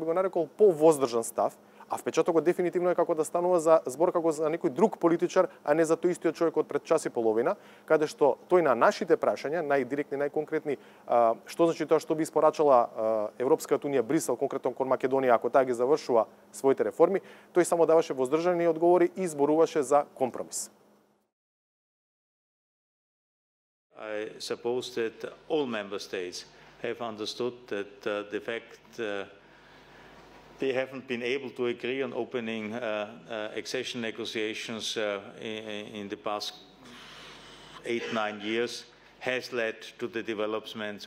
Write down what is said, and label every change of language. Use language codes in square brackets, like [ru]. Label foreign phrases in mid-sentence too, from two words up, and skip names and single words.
[mk] го нарекол, повоздржан став, а впечатокот дефинитивно е како да станува за збор како за некој друг политичар, а не за тој истиот човек од пред час и половина, каде што тој на нашите прашања, најдиректни, најконкретни, што значи тоа што би испорачала Европската Унија, Брисел, конкретно кон Македонија, ако таа ги завршува своите реформи, тој само даваше воздржани одговори и зборуваше за компромис. [en] I suppose that all member states have understood that the fact they haven't been able to agree on opening accession negotiations in the past 8-9 years has led to the developments